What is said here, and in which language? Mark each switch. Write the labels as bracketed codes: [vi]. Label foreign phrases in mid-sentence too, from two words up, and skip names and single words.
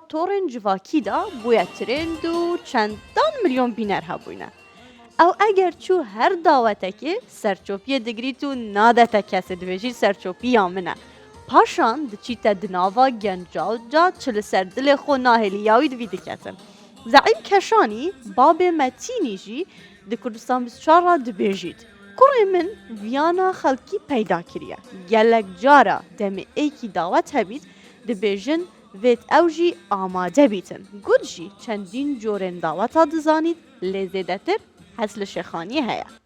[ku] تۆڕێن جڤاکیدا بووە ترند و چەندان ملیۆن بینەر هەبووینە ئەو ئەگەر چوو هەر داوەتێکی سەرچۆپیە دەگریت و نادەتە کەسە دەبێژی سەرچۆپیان منە پاشان دچیتە دناوە گەنجاوجا چ لەسەر دلێ خۆ ناهێلیاوی دوی دکەتن زعیم کەشانی بابێ مەتینیژی di Kurdistan 24 را dibêjît Kurê min viyana xelkî peyda kiriye gelek cara demê êkî dawet hebît dibêjin vêt ew jî amade bîtin gud jî çendîn corên daweta dizanît lê zêdetir hez li şêxaniyê heye